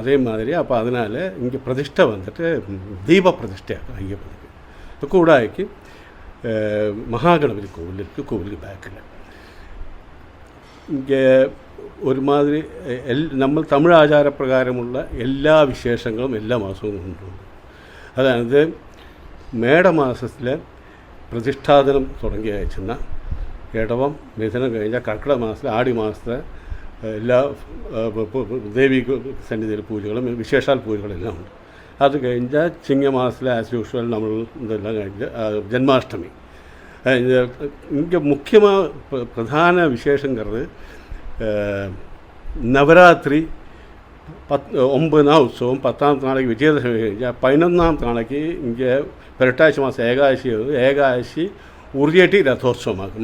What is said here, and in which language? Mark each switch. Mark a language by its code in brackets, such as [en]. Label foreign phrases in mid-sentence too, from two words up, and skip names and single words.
[ta] அதே மாதிரி அப்போ அதனால் இங்கே பிரதிஷ்டை வந்துட்டு தீப பிரதிஷ்டையாகும் ஐயப்பனுக்கு. இப்போ கூடாய்க்கு மகாகணபதி கோவில் இருக்குது. கோவிலுக்கு பேக்கில் இங்கே ஒரு மாதிரி நம்ம தமிழ் ஆச்சார பிரகாரமுள்ள எல்லா விசேஷங்களும் எல்லா மாதமும் உண்டு. [ml] അതായത് മേട മാസത്തിൽ പ്രതിഷ്ഠാദനം തുടങ്ങിയാഴ്ച ഇടവം മിഥുനം കഴിഞ്ഞാൽ കർക്കിടക മാസത്തിൽ ആടി മാസത്തെ എല്ലാ ദേവി സന്നിധിയിലെ പൂജകളും വിശേഷാൽ പൂജകളെല്ലാം ഉണ്ട്. അത് കഴിഞ്ഞാൽ ചിങ്ങമാസത്തിലെ [en] as usual [ml] നമ്മൾ ഇതെല്ലാം കഴിഞ്ഞ് ജന്മാഷ്ടമി. [ta] இங்கே முக்கியமாக பிரதான விசேஷங்கிறது நவராத்திரி 9 நாள் உற்சவம். 10ஆம் நாளைக்கு விஜயதசமி കഴിഞ്ഞാൽ 11ஆம் நாளைக்கு இங்கே புரட்டாசி மாதம் ஏகாதசி உரியடி ரதோத்சவமாகும்.